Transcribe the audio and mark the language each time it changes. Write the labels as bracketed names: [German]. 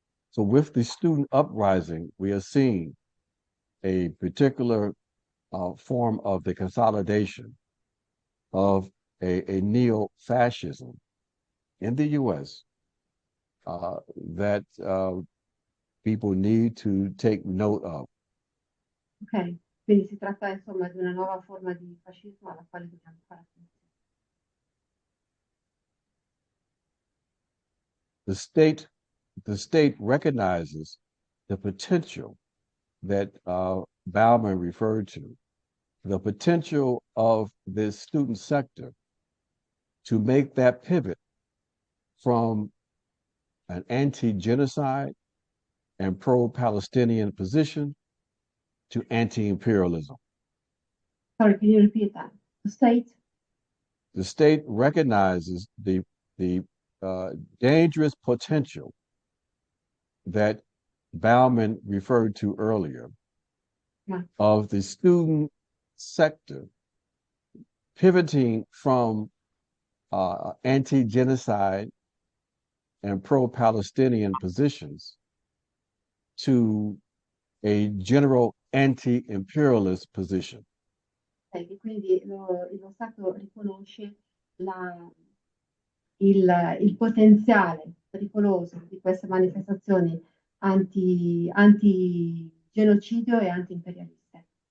[English] So with the student uprising, we are seeing a particular form of the consolidation of a neo-fascism in the U.S. That people need to take note of. [Italian] Ok, quindi si tratta insomma di una nuova forma di fascismo alla quale dobbiamo fare attenzione. [English] The state recognizes the potential that Bauman referred to, the potential of this student sector to make that pivot from an anti-genocide and pro-Palestinian position to anti-imperialism. Sorry, can you repeat that? The state? The state recognizes the dangerous potential that Bauman referred to earlier of the student sector pivoting from anti-genocide and pro-Palestinian positions to a general anti-imperialist position. [Italian] Quindi lo Stato riconosce il potenziale pericoloso di queste manifestazioni anti-genocidio e anti-imperialiste.